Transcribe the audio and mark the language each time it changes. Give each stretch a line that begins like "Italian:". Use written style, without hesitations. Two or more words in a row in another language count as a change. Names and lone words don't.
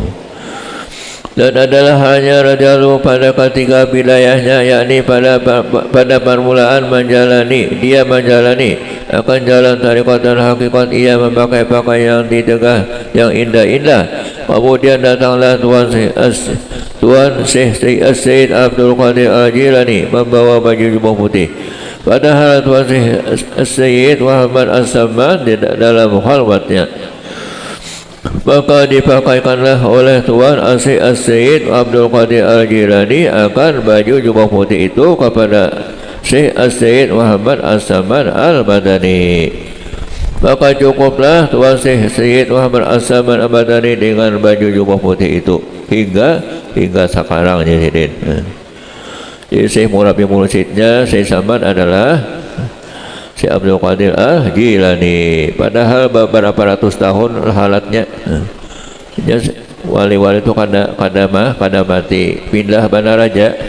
Indonesian: Dan adalah hanya Rajalu pada ketiga wilayahnya, yakni pada permulaan dia menjalani akan jalan tarikat dan hakikat. Ia memakai pakaian yang ditegah yang indah-indah. Kemudian datanglah Tuan Syekh Sayyid Abdul Qadir Al-Jilani membawa baju jubah putih. Padahal Tuan Syekh Muhammad As-Samman dalam khalwatnya. Maka dipakaikanlah oleh Tuan As-Sayyid Abdul Qadir Al-Jilani akan baju jubah putih itu kepada Syekh As-Sayyid Muhammad As-Samman Al-Badani. Maka cukuplah Tuan Syekh Sayyid Muhammad As-Samman Al-Badani dengan baju jubah putih itu hingga sekarang jadi. Jadi Syekh murabi mursyidnya Syekh Samman adalah Syekh Abdul Qadir Al-Jilani.
Banjar: Padahal beberapa ratus tahun halatnya. Wali-wali itu kada mati, pindah bandar raja.